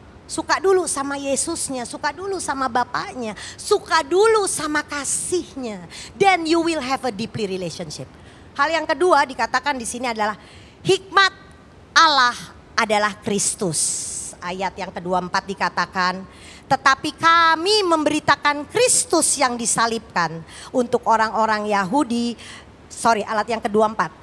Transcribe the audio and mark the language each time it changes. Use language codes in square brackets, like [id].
[id] Suka dulu sama Yesusnya, suka dulu sama Bapaknya, suka dulu sama kasihnya. [en] Then you will have a deeply relationship. [id] Hal yang kedua dikatakan di sini adalah hikmat Allah adalah Kristus. Ayat yang ke-24 dikatakan, tetapi kami memberitakan Kristus yang disalibkan untuk orang-orang Yahudi. Alat yang ke-24.